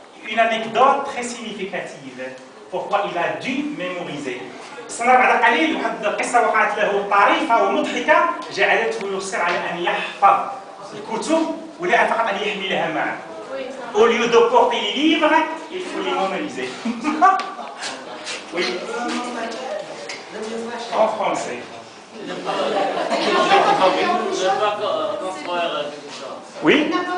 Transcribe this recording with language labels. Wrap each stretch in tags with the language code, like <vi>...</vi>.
<fr>Une anecdote très significative. Pourquoi il a dû mémoriser.</fr> <ar>سنرى بعد قليل واحد القصة وقعت له طريفة ومضحكة جعلته يصر على أن يحفظ الكتب ولا فقط أن يحملها معه.</ar> <fr>Au lieu de porter les livres, il faut les mémoriser. Oui. En français. Oui.</fr>